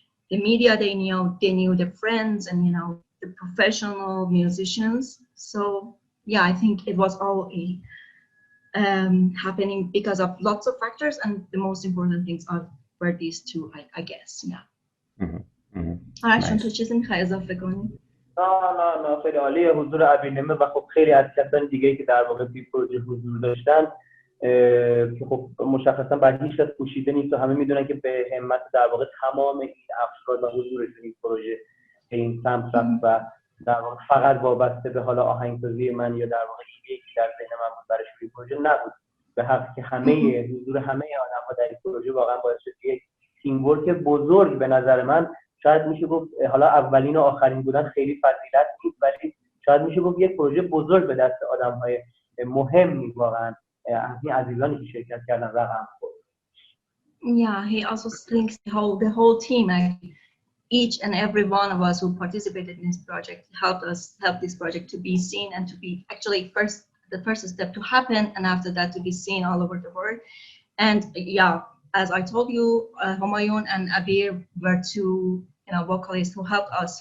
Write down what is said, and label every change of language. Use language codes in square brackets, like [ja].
[en] The media, they knew the friends and the professional musicians. So yeah, I think it was all happening because of lots of factors, and the most important things were these two, I guess. Yeah. [fa] تو چیزی میخوای اضافه کنی؟ نه خیلی عالیه حضور ابینمه و خب خیلی از کسان دیگه که در واقع توی پروژه حضور داشتن که خب مشخصا بر هیچ کس پوشیده نیست و همه میدونن که به همت در واقع تمام این افراد و حضورشون این پروژه به این سمت رفت و در واقع فقط وابسته به حالا آهنگسازی من یا در واقع ایده‌ای که در ذهن من بود برای شروع پروژه نبود. به حق که حضور همه آدم‌ها در این پروژه واقعا باعث شد یک تیم ورک بزرگ به نظر من، شاید میشه گفت حالا اولین و آخرین بودن خیلی فضیلت نیست، ولی شاید میشه گفت یک پروژه بزرگ به دست آدم‌های مهمی واقعا از این عزیزانی که شرکت کردن رقم خورد. [en] Yeah, he also thinks the whole team, each and every one of us who participated in this project help this project to be seen and to be actually the first step to happen, and after that to be seen all over the world. And yeah, as I told you, Humayun and Abir were two vocalists who helped us.